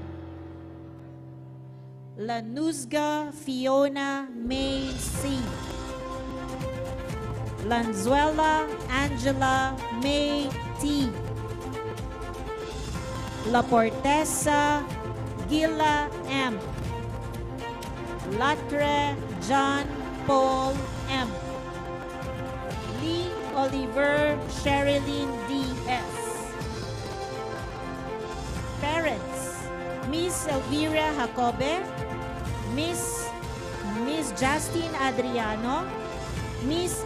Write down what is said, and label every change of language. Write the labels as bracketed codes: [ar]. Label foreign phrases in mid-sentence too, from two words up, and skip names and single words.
[en] Lanuzga Fiona May C. Lanzuela Angela May T. La Portesa Gila M. Latre John Paul M. Lee Oliver Sherilyn D.S. Parents: Miss Elvira Jacobe, Miss Justine Adriano, Miss